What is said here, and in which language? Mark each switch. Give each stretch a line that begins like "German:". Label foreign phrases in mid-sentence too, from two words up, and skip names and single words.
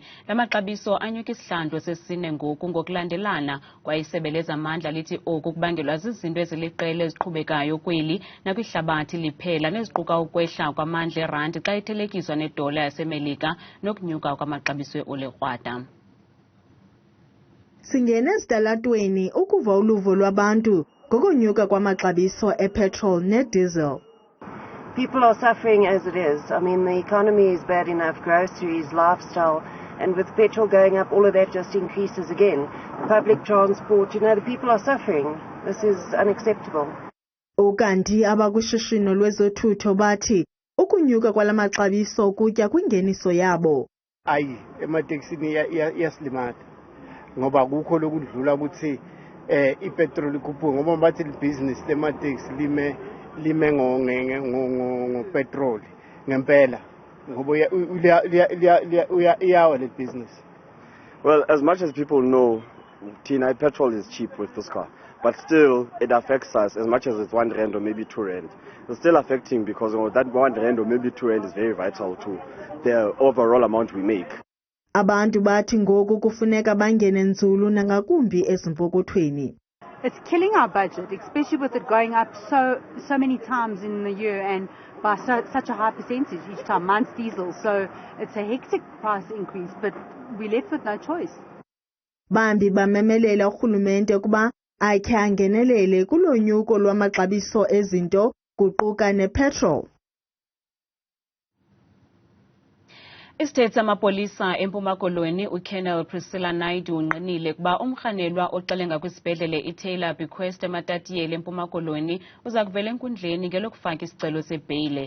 Xhosa: Lamaxabiso anyuka isihlandlo sesine ngoku ngokulandelana kwaye isebe lezamandla lithi oku kubangelwa zizinto eziliqela eziqhubekayo kweli nakwihlabathi liphela neziquka ukwehla kwamandla erandi xa ithelekiswa nedola yaseMelika nokunyuka kwamaxabiso eolikrwada. Singene esitalatweni ukuva uluvo lwabantu ngokonyuka kwamaxabiso epetrol nediesel.
English: People are suffering as it is. I mean, the economy is bad enough, groceries, lifestyle, and with petrol going up, all of that just increases again. Public transport, the people are suffering. This is unacceptable.
Xhosa: Ukanti abakwishishino lwezothutho bathi ukunyuka kwalamaxabiso kutya kwingeniso yabo. Ayi, emateksini yasilimata ngoba kukho lokudlula ukuthi ipetrol ikhuphuka ngoba bathi business lemateksi lime ngopetrol ngempela ngoba uyawa le business.
English: Well, as much as people know, petrol is cheap with this car, but still it affects us as much as it's R1 or maybe R2. It's still affecting because that R1 or maybe R2 is very vital to the overall amount we make.
Xhosa: Abantu bathi ngoku kufuneka bangene nzulu nangakumbi ezimpokothweni.
English: It's killing our budget, especially with it going up so many times in the year and by such a high percentage each time. Mine's diesel, so it's a hectic price increase, but we're left with no choice.
Xhosa: Bambi bamemelela urhulumente ukuba akhe angenelele kulonyuko lwamaxabiso ezinto kuquka nepetrol. Isithethe samapolisa eMpuma Koloni uColonel Priscilla Naidu unqinile kuba umrhanelwa oxelenga kwisibhedlele iTaylor Bequest ematatiyeli eMpuma Koloni uza kuvela enkundleni ngelokufaka isicelo sebheyile.